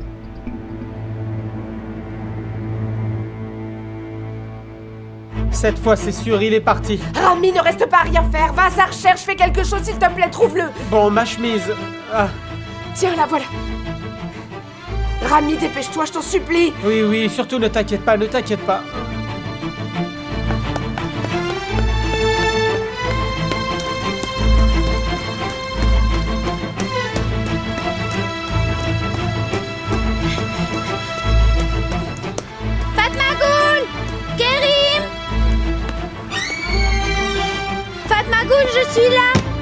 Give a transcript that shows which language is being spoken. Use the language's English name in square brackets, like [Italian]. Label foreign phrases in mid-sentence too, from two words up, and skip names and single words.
[French] Cette fois, c'est sûr, il est parti. Rami, ne reste pas à rien faire. Va à sa recherche, fais quelque chose, s'il te plaît, trouve-le. Bon, ma chemise... Ah. Tiens, la voilà. Rami, dépêche-toi, je t'en supplie. Oui, oui, surtout ne t'inquiète pas, ne t'inquiète pas. Fatmagul! Kerim! Fatmagul, je suis là!